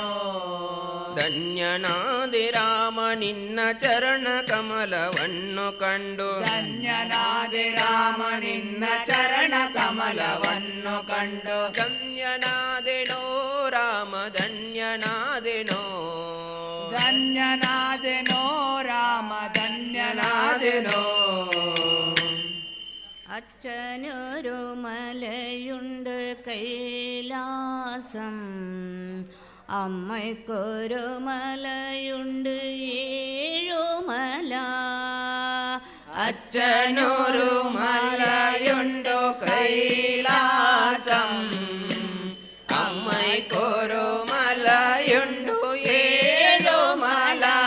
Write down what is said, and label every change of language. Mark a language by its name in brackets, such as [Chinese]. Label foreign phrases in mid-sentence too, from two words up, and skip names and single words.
[Kannada] ಧನ್ಯನಾದೆ ರಾಮ ನಿನ್ನ ಚರಣ ಕಮಲವನ್ನು ಕಂಡು ಧನ್ಯನಾದೆ ರಾಮ ನಿನ್ನ ಚರಣ ಕಮಲವನ್ನು ಕಂಡು ಧನ್ಯನಾದೆನೋ ರಾಮ ಧನ್ಯನಾದೆನೋ ಧನ್ಯನಾದೆನೋ ರಾಮ ಧನ್ಯನಾದೆನೋ [Malayalam] അച്ഛനൊരു മലയുണ്ട് കൈലാസം അമ്മയ്ക്കൊരു മലയുണ്ട് ഏഴുമല അച്ഛനൊരു മലയുണ്ടു കൈലാസം അമ്മയ്ക്കൊരു മലയുണ്ടു ഏഴുമല